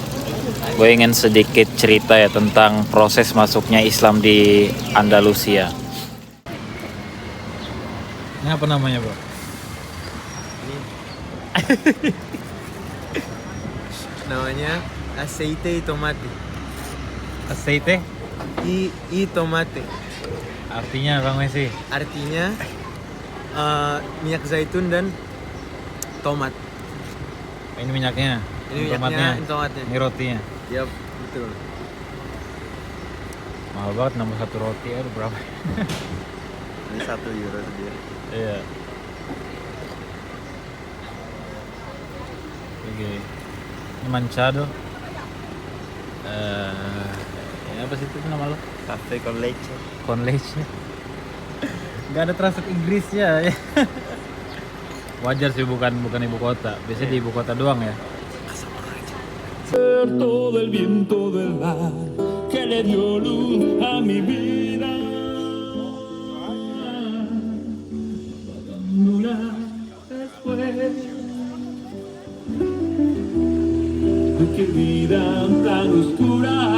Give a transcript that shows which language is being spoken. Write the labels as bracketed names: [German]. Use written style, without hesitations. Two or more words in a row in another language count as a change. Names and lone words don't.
[Indonesian] Gue ingin sedikit cerita ya tentang proses masuknya Islam di Andalusia. Ini apa namanya, Bro? Namanya [Spanish] aceite y tomate. [Indonesian] Aceite? [Spanish] Y tomate. [Indonesian] Artinya Bang Messi? Artinya minyak zaitun dan tomat. Ini minyaknya, Ini minyaknya, ini tomatnya. ini rotinya. Yap, betul. Mahal banget nambah satu roti, aduh berapa? Ini €1 sendiri. Iya. Oke. Ini Manchado. Ya apa sih itu nama lo? [Spanish] Cafe con leche. Con leche. [Indonesian] Gak ada translate Inggrisnya ya. Wajar sih bukan ibu kota. Biasanya di ibu kota doang ya. [Spanish] Todo el viento del mar que le dio luz a mi vida. Luna después. Qué vida tan oscura.